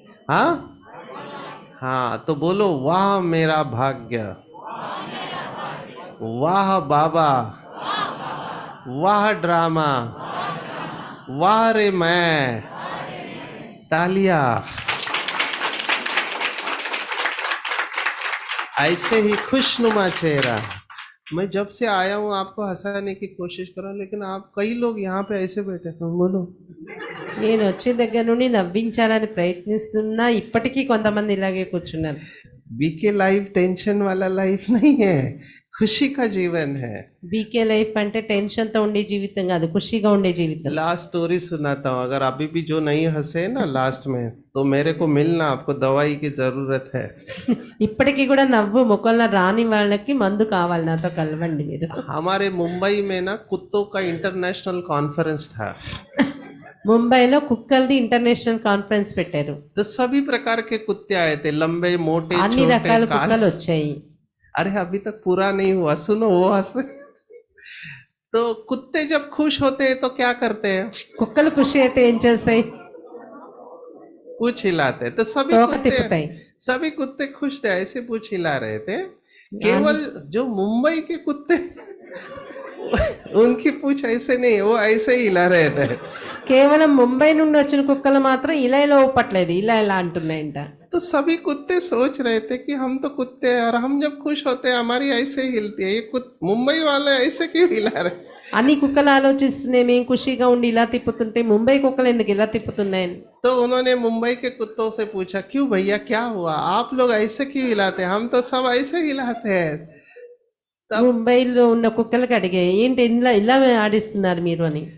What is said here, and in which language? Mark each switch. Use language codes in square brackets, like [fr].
[hi] हाँ हाँ, तो बोलो वाह मेरा भाग्य, वाह बाबा, वाह ड्रामा, वाह रे मैं। तालिया। ऐसे ही खुशनुमा चेहरा। मैं जब से आया हूँ आपको हंसाने की कोशिश कर रहा हूँ, लेकिन आप कई लोग यहाँ पे ऐसे बैठे हैं। बोलो। [te] నేను వచ్చిన దగ్గర నుండి నవ్వించాలని ప్రయత్నిస్తున్నా, ఇప్పటికీ కొంతమంది ఇలాగే కూర్చున్నారు. [hi] बीके लाइफ टेंशन वाला लाइफ नहीं है, खुशी का जीवन है। [te] బీకే లైఫ్ అంటే టెన్షన్ తో ఉండే జీవితం కాదు, ఖుషిగా ఉండే జీవితం. [hi] लास्ट स्टोरी सुनाता हूँ, अगर अभी भी जो नहीं हंसे ना लास्ट में, तो मेरे को मिलना, आपको दवाई की जरूरत है। [te] ఇప్పటికీ కూడా నవ్వు ముఖంలో రాని వాళ్ళకి మందు కావాలి, నాతో కలవండి మీరు. [hi] हमारे मुंबई में ना कुत्तों का इंटरनेशनल कॉन्फ्रेंस था। [te] ముంబైలో కుక్కల్ది ఇంటర్నేషనల్ కాన్ఫరెన్స్ పెట్టారు. [hi] तो सभी प्रकार के कुत्ते आए थे, लंबे मोटे [te] అన్ని [hi] छोटे [te] రకాల [hi] काले। [te] కుక్కలు వచ్చాయి. [hi] अरे अभी तक पूरा नहीं हुआ, सुनो वो हंसे। तो कुत्ते जब खुश होते हैं तो क्या करते हैं? [te] కుక్కలు ఖుషి అయితే ఏం చేస్తాయి? [hi] पूछ हिलाते हैं। तो [te] తోక తిప్పుతాయి. [hi] सभी कुत्ते खुश थे, ऐसे पूछ हिला रहे थे। केवल जो मुंबई के कुत्ते उनकी पूछ ऐसे नहीं, वो ऐसे ही हिला रहे थे। [te] కేవలం ముంబై నుండి వచ్చిన కుక్కలు మాత్రం ఇలా ఇలా ఊపట్లేదు, ఇలా ఇలా అంటున్నాయంట. [hi] तो सभी कुत्ते सोच रहे थे कि हम तो कुत्ते हैं, और हम जब खुश होते हैं हमारी ऐसे ही हिलती है, ये मुंबई वाले ऐसे क्यों हिला रहे? [te] అన్ని కుక్కలు ఆలోచిస్తున్నాయి, మేము ఖుషిగా ఉండి ఇలా తిప్పుతుంటే ముంబై కుక్కలు ఎందుకు ఇలా తిప్పుతున్నాయని. [hi] तो उन्होंने मुंबई के कुत्तों से पूछा, क्यों भैया क्या हुआ, आप लोग ऐसे क्यों हिलाते हैं, हम तो सब ऐसे हिलाते हैं। [te] ముంబైలో ఉన్న కుక్కలకి అడిగాయి, ఏంటి ఇలా ఇలా ఆడిస్తున్నారు మీరు అని.